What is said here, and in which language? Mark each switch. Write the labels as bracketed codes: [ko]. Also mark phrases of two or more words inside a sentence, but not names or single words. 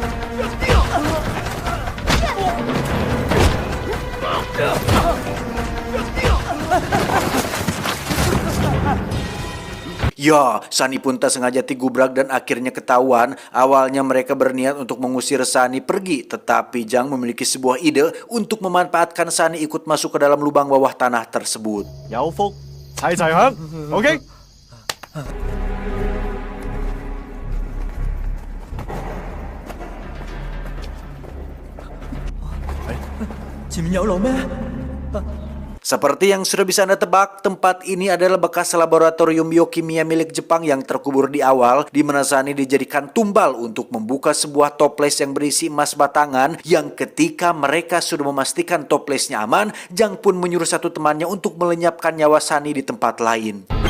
[id] Ya, Sunny pun tak sengaja digubrak dan akhirnya ketahuan. Awalnya mereka berniat untuk mengusir Sunny pergi, tetapi Jang memiliki sebuah ide untuk memanfaatkan Sunny ikut masuk ke dalam lubang bawah tanah tersebut. [yue] 有福齊齊響，OK？前面有路咩？ [id] Seperti yang sudah bisa Anda tebak, tempat ini adalah bekas laboratorium biokimia milik Jepang yang terkubur di awal, di mana Sunny dijadikan tumbal untuk membuka sebuah toples yang berisi emas batangan, yang ketika mereka sudah memastikan toplesnya aman, Jang pun menyuruh satu temannya untuk melenyapkan nyawa Sunny di tempat lain.